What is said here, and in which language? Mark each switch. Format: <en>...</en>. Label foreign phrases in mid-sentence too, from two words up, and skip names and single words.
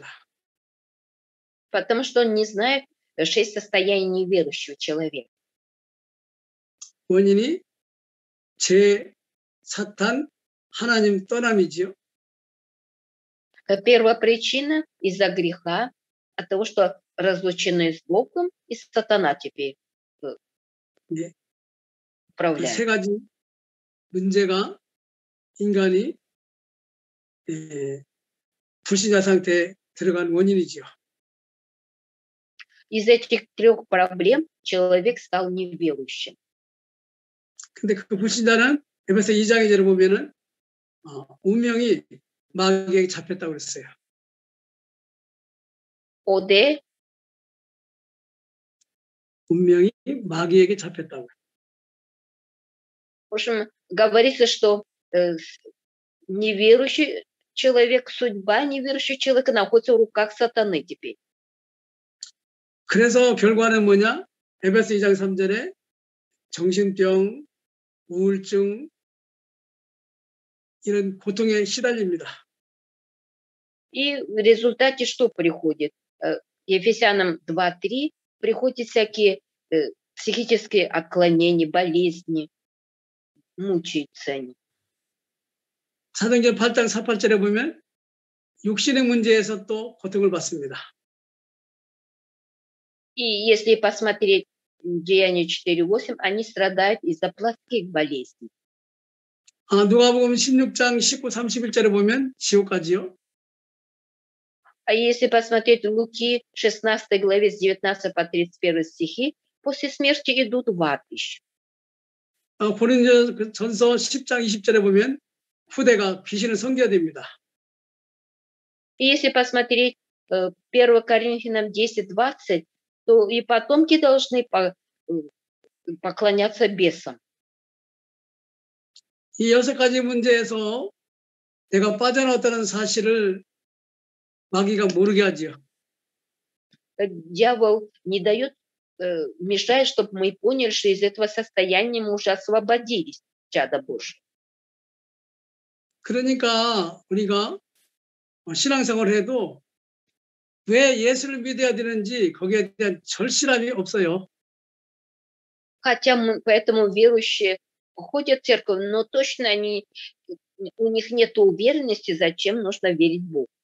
<ru>Потому что он не знает 6 состояний неверующего человека.</ru> <ko>원인이 죄, 사탄, 하나님 떠남이지요.</ko> <ru>Первая причина из-за греха, от того, что разлучены с Богом, и сатана теперь</ru> <ko>예. 그</ko> <ru>управляет.</ru> <ko>3가지 문제가 인간이 불신자 상태에 들어간 원인이지요.</ko> <ru>Из этих 3 проблем человек стал неверующим.</ru> <ko>근데 그 불신자는 에베소 2장에 제를 보면은 운명이 마귀에게 잡혔다고 그랬어요. ОД 운명이 마귀에게 잡혔다고.</ko> <ru>В общем, говорится, что неверующий человек, судьба неверующего человека находится в руках сатаны теперь.</ru> <ko>그래서 결과는 뭐냐? 에베소 2장 3절에 정신병, 우울증 이런 고통에 시달립니다.</ko> <ru>И в результате что приходит? Ефесянам 2:3 приходят всякие психические отклонения, болезни, мучаются они.</ru> <ko>사도행전 8장 48절에 보면 육신의 문제에서 또 고통을 받습니다.</ko> <ru>И если посмотреть Деяния 4:8, они страдают из-за плотских болезней.</ru> <ko>누가복음 16장 19, 31절에 보면 지옥까지요.</ko> <ru>А если посмотреть Луки 16 главе с 19 по 31 стихи, после смерти идут в ад еще.</ru> <ko>고린도전서 10장 20절에 보면 후대가 귀신을 섬겨야 됩니다.</ko> <ru>И если посмотреть 1 Коринфянам 10:20, то и потомки должны поклоняться бесам.</ru> <ko>이 6가지 문제에서 내가 빠져나왔다는 사실을 마귀가 모르게 하지요.</ko> <ru>Дьявол не дает, мешает, чтобы мы поняли, что из этого состояния мы уже освободились, чада Божие.</ru> <ko>그러니까 우리가 신앙생활을 해도 왜 예수를 믿어야 되는지 거기에 대한 절실함이 없어요.</ko> <ru>Хотя поэтому верующие ходят в церковь, но точно у них нет уверенности, зачем нужно верить Богу.</ru>